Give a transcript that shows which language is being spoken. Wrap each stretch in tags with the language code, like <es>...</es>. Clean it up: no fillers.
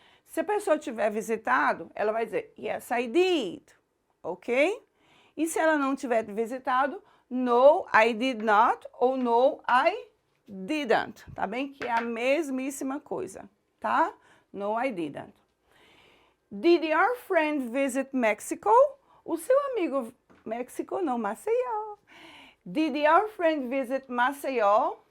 <pt>Se a pessoa tiver visitado, ela vai dizer,</pt> <en>yes, I did,</en> <pt>ok? E se ela não tiver visitado,</pt> <en>no, I did not,</en> <pt>ou</pt> <en>no, I didn't,</en> <pt>tá bem? Que é a mesmíssima coisa, tá?</pt> <en>No, I didn't. Did your friend visit Mexico?</en> <pt>O seu amigo, México não, Maceió.</pt> <en>Did your friend visit Maceió?</en>